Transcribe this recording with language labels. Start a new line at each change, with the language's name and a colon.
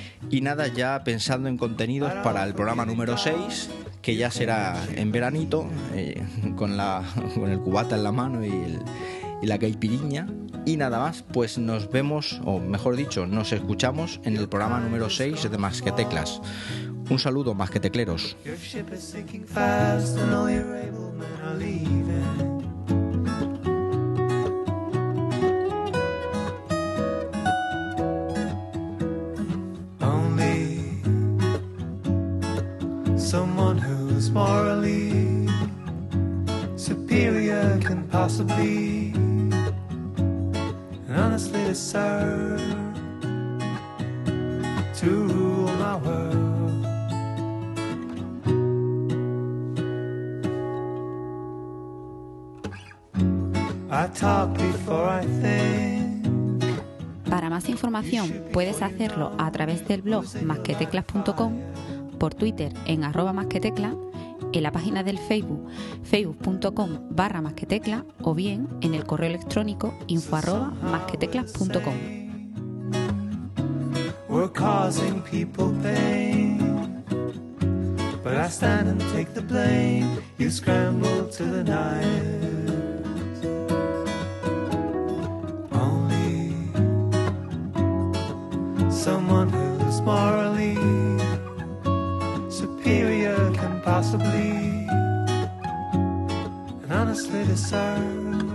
Spanish: Y nada, ya pensando en contenidos para el programa número 6, que ya será en veranito, con el cubata en la mano y la caipiriña. Y nada más, pues nos vemos, o mejor dicho, nos escuchamos en el programa número 6 de Más que Teclas. Un saludo, más que tecleros.
English: Your ship is sinking fast and all your able men are leaving. Only someone who's morally superior can possibly honestly deserve to rule my world. I talk before I think.
Spanish: Para más información puedes hacerlo a través del blog masqueteclas.com, por Twitter en @masquetecla, en la página del Facebook facebook.com/masquetecla o bien en el correo electrónico info@masqueteclas.com.
English: We're causing people pain. But I stand and take the blame. You scramble to the knives. Only someone who's morally superior can possibly and honestly discern.